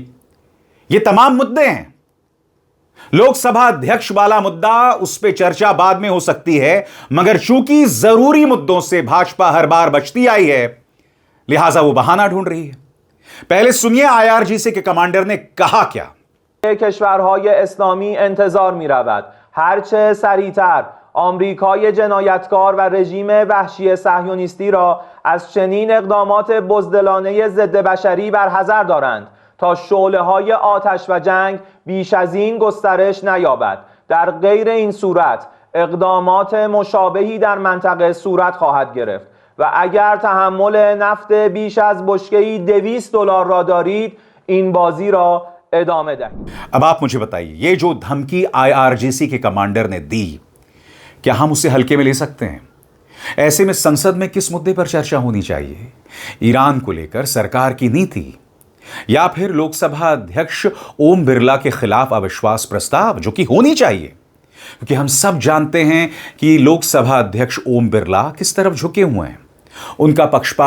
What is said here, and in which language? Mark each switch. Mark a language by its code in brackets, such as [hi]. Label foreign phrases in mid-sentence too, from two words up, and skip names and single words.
[hi] ये तमाम मुद्दे हैं। लोकसभा अध्यक्ष वाला मुद्दा, उस पर चर्चा बाद में हो सकती है, मगर चूंकि जरूरी मुद्दों से भाजपा हर बार बचती आई है, लिहाजा वो बहाना ढूंढ रही है। पहले सुनिए IRGC के कमांडर ने कहा क्या। [fa] کشورهای اسلامی انتظار می‌رود هرچه سریعتر آمریکای جنایتکار و رژیم وحشی صهیونیستی را از چنین اقدامات بزدلانه ضد بشری برحذر دارند تا شعله‌های آتش و جنگ بیش از این گسترش نیابد. در غیر این صورت اقدامات مشابهی در منطقه صورت خواهد گرفت و اگر تحمل نفت بیش از بشکه‌ای $200 را دارید این بازی را ادامه دهید। [hi] अब आप मुझे बताइए, ये जो धमकी IRGC के कमांडर ने दी, क्या हम उसे हल्के में ले सकते हैं? ऐसे में संसद में किस मुद्दे पर चर्चा होनी चाहिए? ईरान को लेकर सरकार की नीति, या फिर लोकसभा अध्यक्ष ओम बिरला के खिलाफ अविश्वास प्रस्ताव, जो कि होनी चाहिए, क्योंकि हम सब जानते हैं कि लोकसभा अध्यक्ष ओम बिरला किस तरफ झुके हुए हैं।